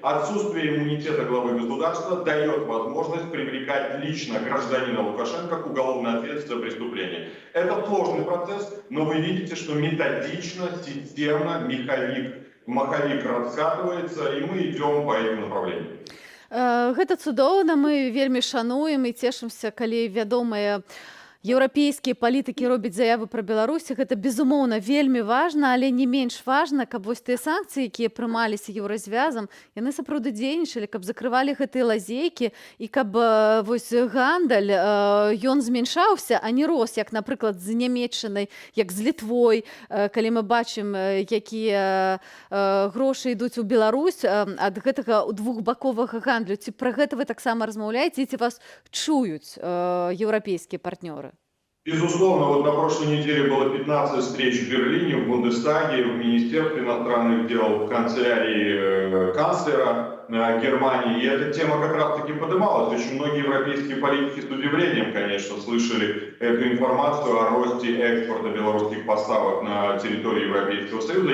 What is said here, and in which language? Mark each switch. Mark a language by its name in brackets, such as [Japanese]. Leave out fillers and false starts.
[Russian] Отсутствие иммунитета главы государства дает возможность привлекать лично гражданина Лукашенко к уголовной ответственности за преступление. Это сложный процесс, но вы видите, что методично, системно маховик раскатывается, и мы идем по этому направлению. [Belarusian] Гэта цудоўна, мы вельмі шануем і цешымся, калі вядомыя еўрапейскія палітыкі робяць заявы пра Беларусь. Гэта, безумоўна, вельмі важна, але не менш важна, каб вось тыя санкцыі, якія прымаліся еўразвязам, яны сапраўды дзейнічалі, каб закрывалі гэтыя лазейкі і каб вось гандаль ён змяншаўся, а не рос, як, напрыклад, з Нямецчынай, як з Літвой, калі мы бачым, якія грошы ідуць у Беларусь ад гэтага двухбаковага гандлю. Ці пра гэта вы таксама размаўляеце, ці вас чуюць еўрапейскія партнёры? [Russian] Безусловно, вот на прошлой неделе было 15 встреч в Берлине, в Бундестаге, в Министерстве иностранных дел, в канцелярии канцлера Германии. И эта тема как раз-таки поднималась. Очень многие европейские политики с удивлением, конечно, слышали эту информацию о росте экспорта белорусских поставок на территории Европейского Союза.